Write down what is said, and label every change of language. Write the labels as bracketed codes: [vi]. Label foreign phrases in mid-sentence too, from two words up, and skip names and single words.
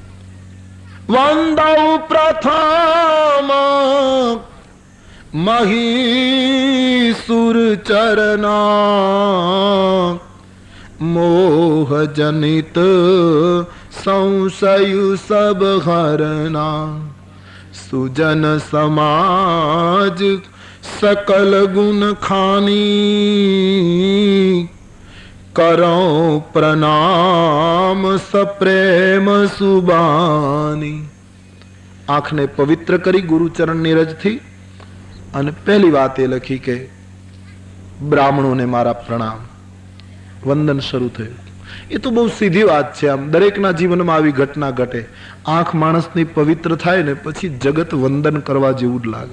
[awa] वंदौ प्रथम महीसुर चरणा मोह जनित संशयु सब हरना सुजन समाज सकल गुण खानी करो प्रणाम सप्रेम सुबानी. [gu] આંખને પવિત્ર કરી ગુરુચરણની રજથી, અને પહેલી વાત એ લખી કે બ્રાહ્મણોને મારા પ્રણામ. વંદન શરૂ થયું. એ તો બહુ સીધી વાત છે. આમ દરેકના જીવનમાં આવી ઘટના ઘટે. આંખ માણસની પવિત્ર થાય ને પછી જગત વંદન કરવા જેવું જ લાગે.